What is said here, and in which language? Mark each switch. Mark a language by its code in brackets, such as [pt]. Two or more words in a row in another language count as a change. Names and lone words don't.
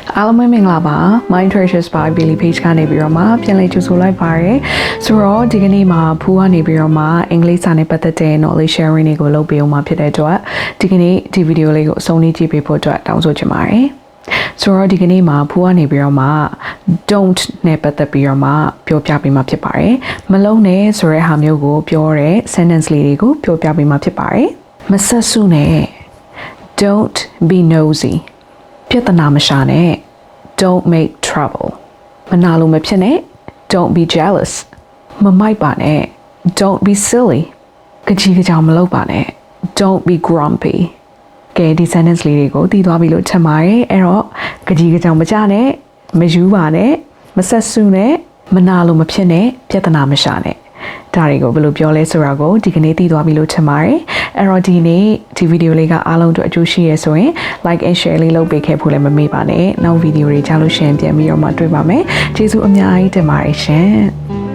[my] အားလုံးပဲမင်္ဂလာပါ My Treasures by Billy Page ကနေပြီးတော့မှပြန်လည်ကြိုဆိုလိုက်ပါရယ်ဆိုတော့ဒီကနေ့မှာဖူးကနေပြီးတော့မှအင်္ဂလိပ်စာနဲ့ပတ်သက်တဲ့ [en] knowledge sharing [my] တွေကိုလုပ်ပေးအောင်မှာဖြစ်တဲ့အတွက်ဒီကနေ့ဒီဗီဒီယိုလေးကိုအဆုံးထိကြည့်ပေးဖို့အတွက် တောင်းဆိုချင်ပါတယ်ဆိုတော့ဒီကနေ့မှာဖူးကနေပြီးတော့မှ don't နဲ့ပတ်သက်ပြီးတော့မှပြောပြပေးမှာဖြစ်ပါတယ်မလုံးနဲ့ဆိုတဲ့ဟာမျိုးကိုပြောတဲ့ sentence လေးတွေကိုပြော ပြပေးမှာဖြစ်ပါတယ်မဆက်စုနဲ့ [en] don't be nosy [my] ပြဿနာမရှာနဲ့ [en] don't make trouble [my] မနာလိုမဖြစ်နဲ့ [en] don't be jealous [my] မ မိုက်ပါနဲ့ [en] don't be silly [my] ကြကြောင်မလုပ်ပါနဲ့ [en] don't be grumpy [my] ကဲဒီ sentence လေးတွေကိုတည်သွားပြီလို့ထင်ပါတယ်အဲ့တော့ကြောင်မကြနဲ့မယူပါနဲ့မဆက်စုနဲ့မနာလိုမဖြစ်နဲ့ပြဿနာမရှာနဲ့ဒါတွေကိုဘယ်လိုပြောလဲဆိုတာကိုဒီကနေ့သိသွားပြီလို့ထင်ပါတယ်အဲ့တော့ဒီနေ့ဒီဗီဒီယိုလေးကအားလုံးတို့အကျိုးရှိရဆိုရင် [en] like and share [my] လေးလုပ်ပေးခဲ့ဖို့လည်းမမေ့ပါနဲ့နောက်ဗီဒီယိုတွေကြားလို့ရှရင်ပြန်ပြီးတော့မှတွေ့ပါမယ်ကျေးဇူးအများကြီးတင်ပါတယ်ရှင်